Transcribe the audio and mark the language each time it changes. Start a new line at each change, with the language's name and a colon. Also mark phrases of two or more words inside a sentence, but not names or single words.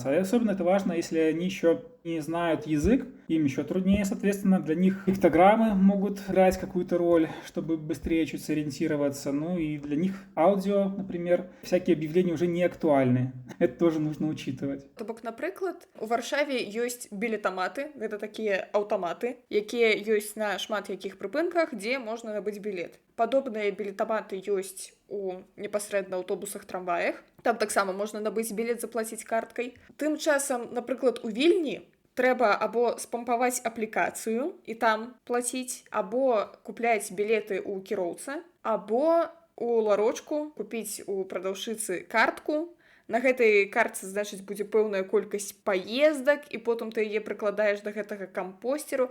Russian: А особенно это важно, если они еще не знают язык, им еще труднее, соответственно, для них пиктограммы могут играть какую-то роль, чтобы быстрее чуть сориентироваться. Ну и для них аудио, например, всякие объявления уже не актуальны. Это тоже нужно учитывать.
Belarusian: То бок, напрыклад, у Варшаве ёсць білетаматы, гэта такія аўтаматы, якія ёсць на шмат якіх прыпынках, дзе можна набыць білет. Падобныя білетаматы ёсць у непасрэдна аўтобусах, трамваях. Там таксама можна набыць білет, заплаціць карткай. Тым часам, напрыклад, у Вільні трэба або спампаваць аплікацыю і там плаціць, або купляць білеты ў кіроўца, або у ларочку купіць у прадаўшчыцы картку, На гэтай картцы, значыць, будзе пэўная колькасць паездак, і потым ты яе прыкладаеш да гэтага кампостеру.